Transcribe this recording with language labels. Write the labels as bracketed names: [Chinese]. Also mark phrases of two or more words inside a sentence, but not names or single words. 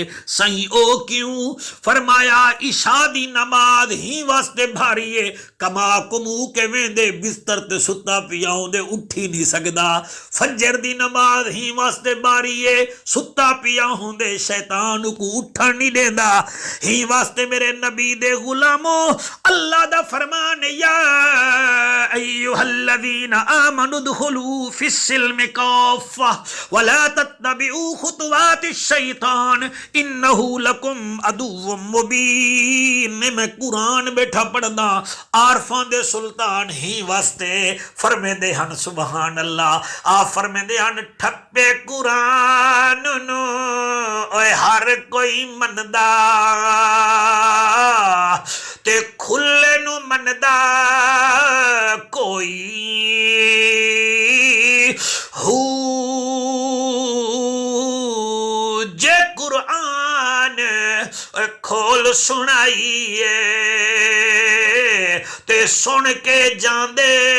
[Saraiki] सही ओ क्यों फरमाया इशा दी नमाज ही वास्ते भारी है कमा कुमू के वेंदे बिस्तर ते सुता पिया होंदे उठी नहीं सकदा। फजर दी नमाज ही वास्ते भारी है सुता पिया होंदे शैतान को उठन नहीं देंदा। ही वास्ते मेरे नबी दे गुलामो अल्लाह दा फरमान [Arabic] يا أيها الذين آمنوا ادخلوا في السلم كافة ولا تتبعوا خطوات الشيطان إنه لكم عدو مبين. [Saraiki] मैं कुरान बैठा पढ़दा आरफां दे सुल्तान ही वास्ते फरमेंदे हन [Arabic] سبحان الله [Saraiki] आ फरमेंदे हन ठप्पे कुरान नु ओए हर कोई मनदा ते खुले नु मनदा कोई हू जे कुरान खोल सुनाइए ते सुन के जांदे